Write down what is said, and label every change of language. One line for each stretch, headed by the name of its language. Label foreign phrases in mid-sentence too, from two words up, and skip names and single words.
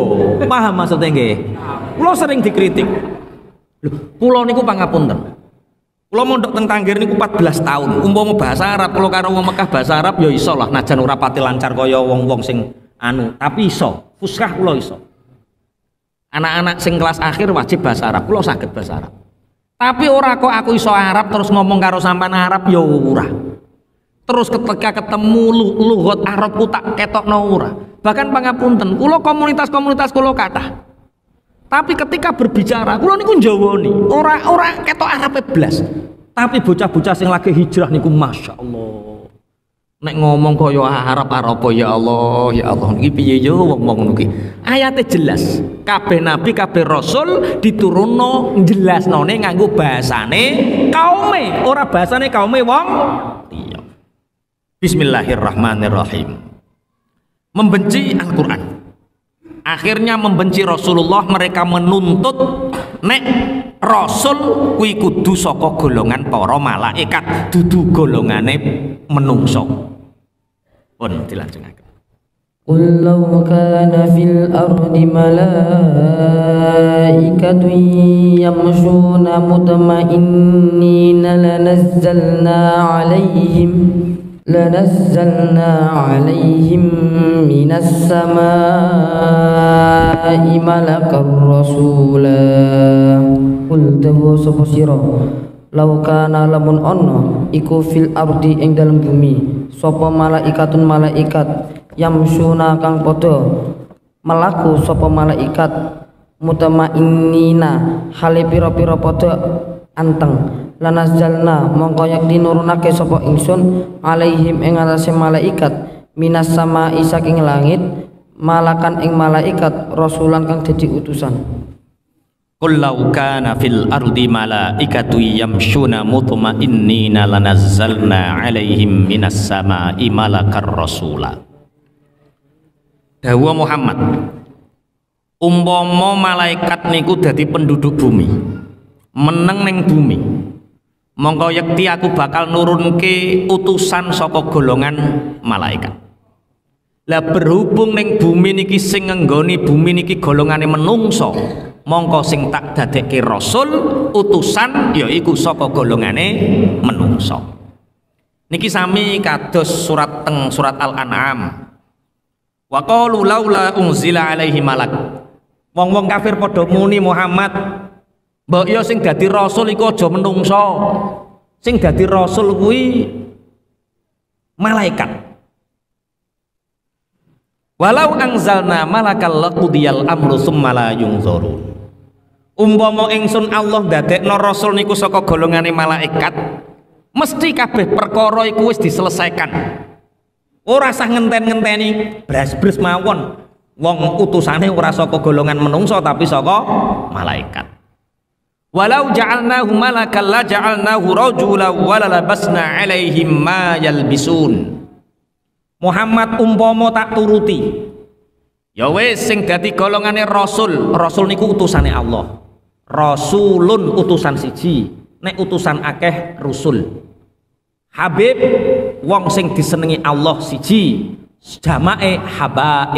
Indonesian: Paham maksudnya
Javanese: nggih? Kula
Indonesian: sering dikritik.
Javanese: Lho, kula niku pangapunten. Kula mondok teng Tanggir niku 14 tahun. Umpama bahasa Arab kula karo wong Mekah bahasa Arab ya iso lah, najan ora pati lancar kaya wong-wong sing anu, tapi iso. Fuskah kula iso. Anak-anak sing kelas akhir wajib bahasa Arab, kula saged bahasa Arab. Tapi ora kok aku iso Arab terus ngomong karo sampean Arab ya ora. Terus ketika ketemu lugat Arabku tak ketokno ora. Bahkan pangapunten, kula komunitas kula kathah.
Indonesian: Tapi ketika berbicara,
Javanese: kula niku njawani, ora ketok Arabe blas. Tapi bocah-bocah sing lagi hijrah niku masyaallah. Nek ngomong kaya Arab
Arabic: يا الله، يا الله.
Javanese: Niki piye yo wong ngono ki. Ayate jelas. Kabeh nabi, kabeh rasul diturunno jelasnone nganggo bahasane kaume, ora bahasane kaume wong liya.
Arabic: Bismillahirrahmanirrahim.
Indonesian: Membenci Al-Quran, akhirnya membenci Rasulullah. Mereka menuntut
Javanese: nek Rasul kuwi kudu saka golongan para malaikat, dudu golongane menungso. Pun dilanjutake.
Arabic: قل لو كان في الأرض ملائكة يمشون مطمئنين لنزلنا عليهم من السماء ملكا رسولا قل
Javanese: dawa sapa sira
Arabic: لو كان
Javanese: lamun ono iku
Arabic: في الأرض
Javanese: ing dalem bumi sapa malaikatun malaikat yamsuna kang padha melaku sapa malaikat mutmainnina hale pira-pira padha anteng lanazalna mongko yak dinurunake sapa ingsun alaihim ing atase malaikat
Arabic: من السماء
Javanese: saking langit malakan ing malaikat rasulan kang dadi utusan.
Arabic: قل لو كان في الأرض ملائكة يمشون مطمئنين لنزلنا عليهم من السماء ملكا رسولا.
Javanese: Dawuh Muhammad, umpama malaikat niku dadi penduduk bumi, meneng ning bumi, mongko yekti aku bakal nurunke utusan saka golongan malaikat. Lah berhubung ning bumi niki sing ngenggoni bumi niki golongane menungso, mongko sing tak dadekke rasul utusan yaiku saka golongane menungso. Niki sami kados surat Al-An'am.
Arabic: وقالوا لولا أنزل عليه ملك.
Javanese: Wong-wong kafir padha muni Muhammad, mbok ya sing dadi rasul iku aja menungso. Sing dadi rasul kuwi malaikat.
Arabic: ولو أنزلنا ملكا لقضي الأمر ثم لا ينظرون.
Javanese: Umpama ingsun Allah ndadekno rasul niku saka golongane malaikat, mesti kabeh perkara iku wis diselesaikan. Ora usah ngenten-ngenteni blas-blas mawon. Wong utusane ora saka golongan menungso tapi saka malaikat.
Arabic: ولو جعلناه ملكا لجعلناه رجلا وللبسنا عليهم ما يلبسون.
Javanese: Muhammad umpama tak turuti, ya wis sing dadi golongane rasul, rasul niku utusane Allah. Rasulun utusan siji, nek utusan akeh rusul. Habib wong sing disenengi Allah siji, jamae habaib.